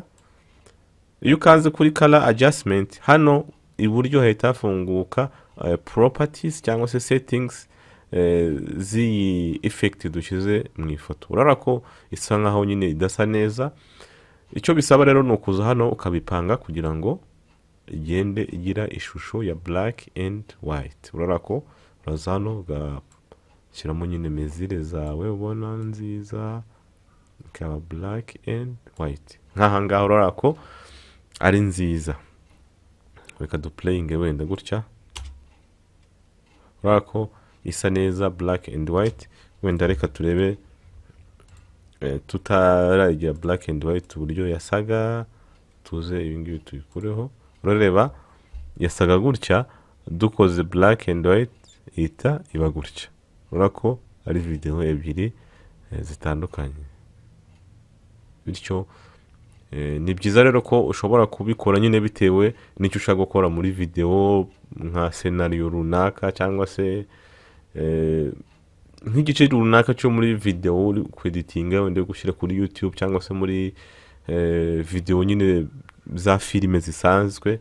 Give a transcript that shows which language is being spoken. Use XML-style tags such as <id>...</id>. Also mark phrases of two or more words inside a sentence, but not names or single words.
<rw>Iyo ukaze kuri</rw> <en>color adjustment</en> <rw>hano iburyo hahita hafunguka properties cyangwa se settings z'iyi effect dushyize mu ifoto. Urara ko isa nkaho nyine idasa neza. Icyo bisaba rero ni ukuza hano ukabipanga kugira ngo igende igira ishusho ya</rw> <en>black and white.</en> <rw>Urara ko uraza hano ugashyiramo nyine mezire zawe ubona nziza, ikaba</rw> <en>black and white</en> <rw>nk'aha ngaha. Urara ko ari nziza. Reka duplayinge wenda gutya. Urara ko isa neza</rw> <en>black and white.</en> <rw>Wenda reka turebe tutaragira</rw> <en>black and white</en> <rw>uburyo yasaga, tuze ibingibi tubikureho. Urareba yasaga gutya, dukoze</rw> <en>black and white</en> <rw>ita iba gutya. Urara ko ari video ebyiri zitandukanye. Bityo ni byiza rero ko ushobora kubikora nyine bitewe n'icyo ushaka gukora muri video, nka scenario runaka cyangwa se nk'igice runaka cyo muri video uri kweditinga wenda gushyira kuri YouTube cyangwa se muri video nyine za filime zisanzwe.</rw>